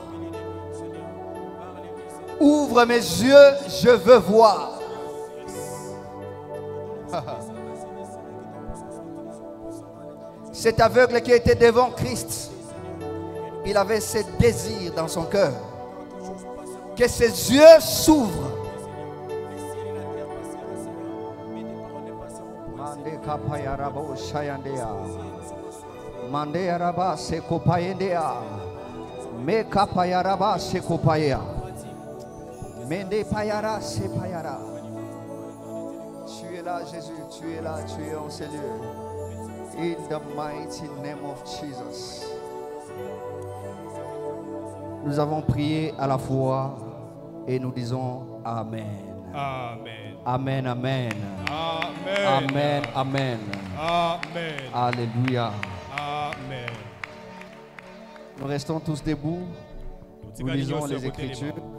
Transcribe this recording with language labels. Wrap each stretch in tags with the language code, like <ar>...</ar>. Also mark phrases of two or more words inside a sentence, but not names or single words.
<fr>Ouvre mes yeux, je veux voir. Cet aveugle qui était devant Christ, il avait ce désir dans son cœur que ses yeux s'ouvrent. Kapayarabo Shayandea Mandeyaraba Sekopayendea Me Kapayaraba Sekopaya Mende Payara Sepayara. Tu es là, Jésus, tu es là, tu es en ces lieux.</fr> <en>In the mighty name of Jesus.</en> <fr>Nous avons prié à la foi et nous disons Amen. Amen. Amen, amen. Amen. Amen, amen. Amen. Alléluia. Amen. Nous restons tous debout. Nous lisons les Écritures.</fr>